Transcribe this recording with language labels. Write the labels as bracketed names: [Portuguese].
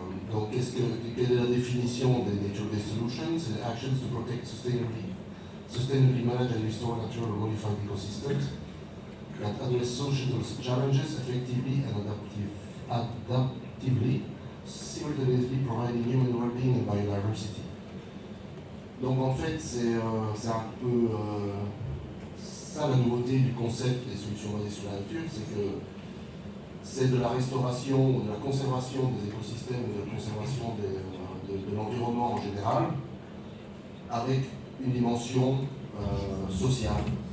[French] Donc quelle est la définition des nature-based solutions? C'est [English] actions to protect sustainably manage and restore natural or modified ecosystems that address social challenges effectively and adaptively, simultaneously providing human well-being and biodiversity. [French] Donc en fait, c'est un peu ça la nouveauté du concept des solutions basées sur la nature, c'est que c'est de la restauration, de la conservation des écosystèmes, de la conservation de l'environnement en général, avec une dimension sociale.